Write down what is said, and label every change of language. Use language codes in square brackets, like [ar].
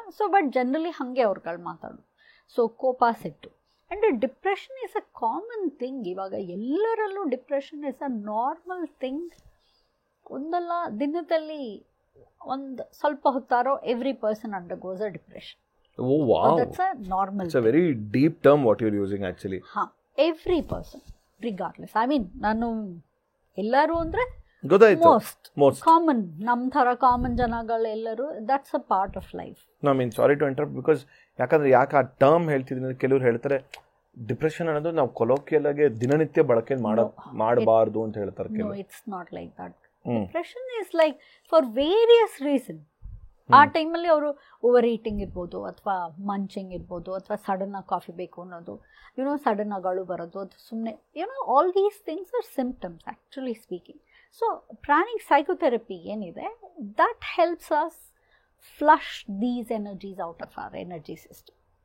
[en] so but generally [kn] ಹಾಗೆ ಅವ್ರುಗಳು ಮಾತಾಡೋದು. [en] so [kn] ಕೋಪ, ಸಿಟ್ಟು [en] And depression is a common thing. [kn] ಇವಾಗ ಎಲ್ಲರಲ್ಲೂ [en] Depression is a normal thing. [kn] ಒಂದಲ್ಲ ದಿನದಲ್ಲಿ ಒಂದು ಸ್ವಲ್ಪ ಹೊತ್ತಾರೋ [en] Every person undergoes a depression. Oh wow, that's a normal. It's a very deep term what you're using actually. Every person regardless. I mean [kn] ನಾನು ಎಲ್ಲರೂ ಅಂದರೆ [en] most common, [kn] ನಮ್ಮ ಥರ common ಜನಗಳೆಲ್ಲರೂ, [en] that's a part of life. No, I mean sorry to interrupt because [kn] ಯಾಕಂದ್ರೆ ಆ term ಹೇಳ್ತಿದ್ದೀನಿ. ಕೆಲವರು ಹೇಳ್ತಾರೆ ಡಿಪ್ರೆಷನ್ ಅನ್ನೋದು ನಾವು ಕೊಲೋಕಿಯಲ್ ಆಗಿ ದಿನನಿತ್ಯ ಬಳಕೆ ಮಾಡಬಾರ್ದು ಅಂತ ಹೇಳ್ತಾರೆ. [en] No, it's not like that. Depression is like for various reasons. [kn] ಆ ಟೈಮಲ್ಲಿ ಅವರು ಓವರ್ ಈಟಿಂಗ್ ಇರ್ಬೋದು, ಅಥವಾ ಮಂಚಿಂಗ್ ಇರ್ಬೋದು, ಅಥವಾ ಸಡನ್ನಾಗಿ ಕಾಫಿ ಬೇಕು ಅನ್ನೋದು, ಸಡನ್ನಾಗಿ ಅಳು ಬರೋದು, ಅದು ಸುಮ್ಮನೆ [en] All these things are symptoms actually speaking. So pranic psychotherapy [kn] ಏನಿದೆ, [en] That helps us flush these energies out of our energy system.